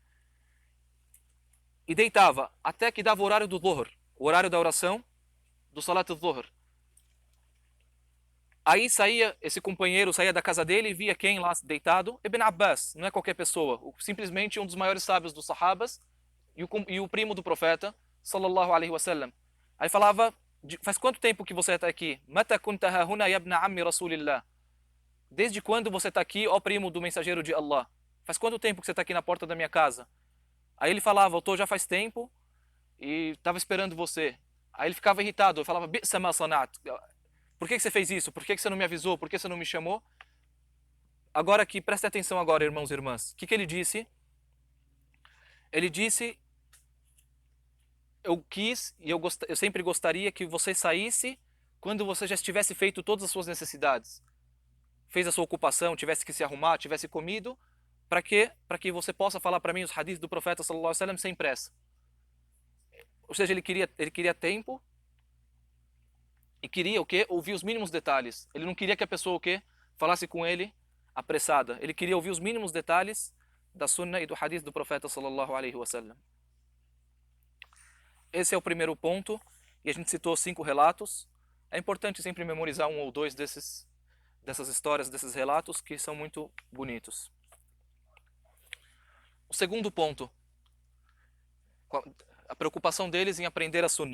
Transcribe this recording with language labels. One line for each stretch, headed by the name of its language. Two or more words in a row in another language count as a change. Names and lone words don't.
Portuguese: E deitava até que dava o horário do Dhuhr, o horário da oração do
Arabic: صلاة الظهر.
Portuguese: Aí esse companheiro saía da casa dele e via quem lá deitado? Ibn Abbas, não é qualquer pessoa, simplesmente um dos maiores sábios dos sahabas e o primo do profeta
Arabic: صلى الله عليه وسلم.
Portuguese: Aí falava, faz quanto tempo que você está aqui?
Arabic: متى كنت هاهنا يا ابن عم رسول الله.
Portuguese: Desde quando você está aqui, ó primo do mensageiro de Allah? Faz quanto tempo que você está aqui na porta da minha casa? Aí ele falava, eu estou já faz tempo e estava esperando você. Aí ele ficava irritado, eu falava,
Arabic: بئس ما صنعت.
Portuguese: Por que você fez isso? Por que você não me avisou? Por que você não me chamou? Agora aqui, prestem atenção agora, irmãos e irmãs. O que ele disse? Ele disse, eu quis e eu sempre gostaria que você saísse quando você já tivesse feito todas as suas necessidades. Fez a sua ocupação, tivesse que se arrumar, tivesse comido. Para quê? Para que você possa falar para mim os hadiths do profeta
Arabic: صلى الله عليه وسلم
Portuguese: sem pressa. Ou seja, ele queria tempo e queria o quê? Ouvir os mínimos detalhes. Ele não queria que a pessoa o quê? Falasse com ele apressada. Ele queria ouvir os mínimos detalhes da sunna e do hadith do profeta
Arabic: صلى الله عليه وسلم.
Portuguese: Esse é o primeiro ponto e a gente citou 5 relatos. É importante sempre memorizar um ou dois dessas histórias, desses relatos, que são muito bonitos. O segundo ponto, a preocupação deles em aprender a Sunna.